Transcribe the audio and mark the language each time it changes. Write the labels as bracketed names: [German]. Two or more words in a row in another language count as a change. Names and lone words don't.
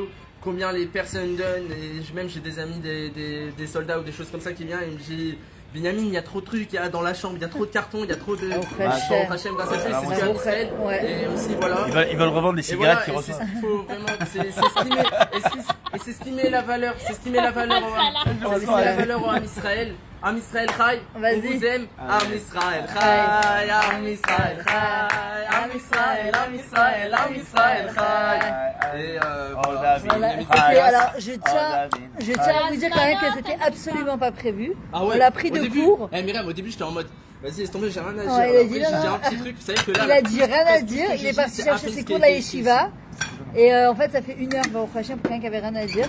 [French] Combien les personnes donnent, et même j'ai des amis, des soldats ou des choses comme ça qui viennent et me disent Binyamin, il y a trop de trucs, il y a dans la chambre, il y a trop de cartons, il y a trop de. Hachem, grâce à Dieu, c'est ce qu'il y a en Israël. Et aussi, voilà. Ils veulent revendre des cigarettes qui reçoivent. reçoivent. C'est ce qu'il faut vraiment, c'est ce qui met la valeur, c'est ce qui met la valeur en Israël. [Hebrew] עם ישראל חי, [French] on vous aime. [Hebrew] עם ישראל חי, עם ישראל חי, עם ישראל, עם ישראל, עם ישראל חי. [French] Et voilà. Alors, je tiens à vous dire quand même que c'était absolument pas prévu. Ah ouais, on l'a pris de court. Eh Myriam, au début j'étais en mode vas-y laisse tomber, j'ai rien à dire. Ouais, il a dit Après, non, j'ai dit non. un petit truc, vous savez que là. Il a dit rien à dire, il est parti chercher ses cours de la yeshiva. Et en fait, ça fait 1 heure, [Hebrew] ברוך השם, [French] pour quelqu'un qui avait rien à dire.